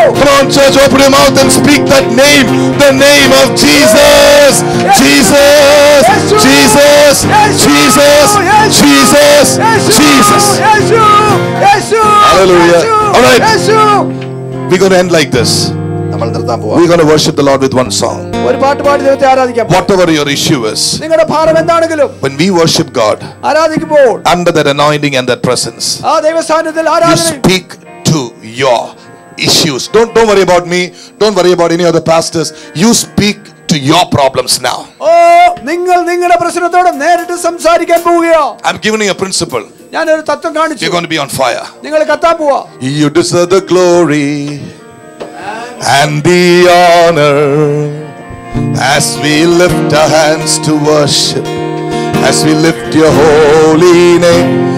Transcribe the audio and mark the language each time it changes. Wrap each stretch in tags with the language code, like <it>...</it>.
<en>Come on, church, open your mouth and speak that name, the name of Jesus. Jesus, Jesus, Jesus, Jesus, Jesus.</en> <ml>Yeshu, Yeshu,</ml> <en>Hallelujah.</en> <ml>Yeshu,</ml> <en>All right.</en> <ml>Yeshu.</ml> <en>We're going to end like this.</en> <ml>നമ്മൾ നിർത്താൻ പോവാ.</ml> <en>We're going to worship the Lord with one song.</en> <ml>ഒരു പാട്ട് പാടി ദൈവത്തെ ആരാധിക്കാം.</ml> <en>Whatever your issue is,</en> <ml>നിങ്ങളുടെ ഭാരം എന്താണെങ്കിലും</ml> <en>when we worship God</en> <ml>ആരാധിക്കുമ്പോൾ</ml> <en>under that anointing and that presence,</en> <ml>ആ ദൈവ സാന്നിധ്യത്തിൽ</ml> <en>you</en> <ml>ആരാധന</ml> <en>speak to your issues. Don't worry about me. Don't worry about any other pastors. You speak to your problems now.</en> <ml>ഓ നിങ്ങൾ നിങ്ങളുടെ പ്രശ്നത്തോട് നേരിട്ട് സംസാരിക്കാൻ പോവുകയോ.</ml> <en>I'm giving you a principle.</en> <ml>ഞാനൊരു തത്വം കാണിച്ചു.</ml> <en>You're going to be on fire.</en> <ml>നിങ്ങൾ കത്താൻ പോവാ.</ml> <en>You deserve the glory and the honor as we lift our hands to worship, as we lift your holy name.</en>